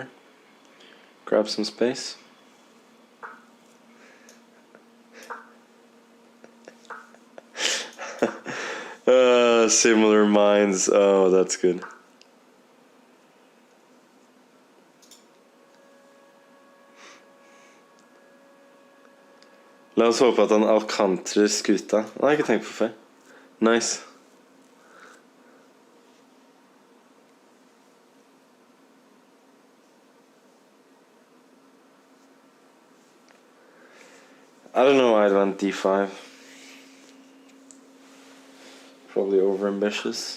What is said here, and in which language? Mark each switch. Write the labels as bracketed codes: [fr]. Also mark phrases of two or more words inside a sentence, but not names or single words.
[en] Grab some space. Similar minds. Oh, that's good. [no] La oss håpe at han alkantrer skuta. Det har jeg ikke tenkt på før. [en] Nice. I don't know why I went D5. Probably overambitious.